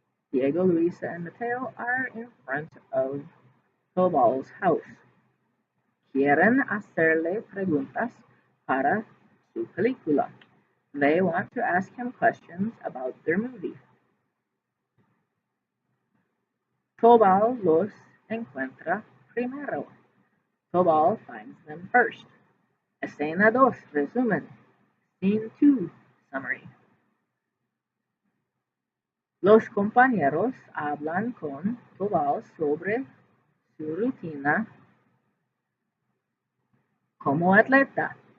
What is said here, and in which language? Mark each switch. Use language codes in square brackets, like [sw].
[en] Diego, Luisa, and Mateo are in front of Tobal's house. [es] Quieren hacerle preguntas para su película. [en] They want to ask him questions about their movie. [es] Tobal los encuentra primero. [en] Tobal finds them first. [es] Escena 2 resumen. [en] Scene 2 summary. [es] Los compañeros hablan con Tobal sobre su rutina como atleta.